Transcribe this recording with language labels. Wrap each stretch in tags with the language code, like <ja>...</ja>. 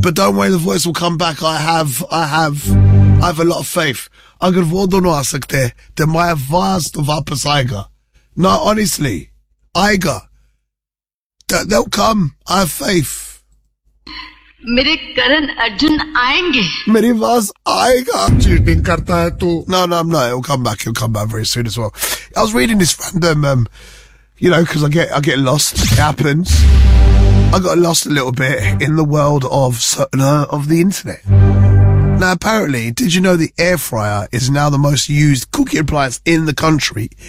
<en>But don't worry, the voice will come back. I have a lot of faith.</en> <hi>अगर वो दोनो आ सकते तो मा वाज़ तो वापस आएगा.</hi> <en>No, honestly,</en> <hi>आएगा.</hi> <en>They'll come. I have faith.</en> <hi>मेरे करण अर्जुन आएंगे मेरी आवाज आएगा चीटिंग करता है तू</hi> <en>no he'll come back very soon as well. I was reading this random you know, because I get lost, it happens. I got lost a little bit in the world of the internet. Now apparently, did you know the air fryer is now the most used cooking appliance in the country?</en>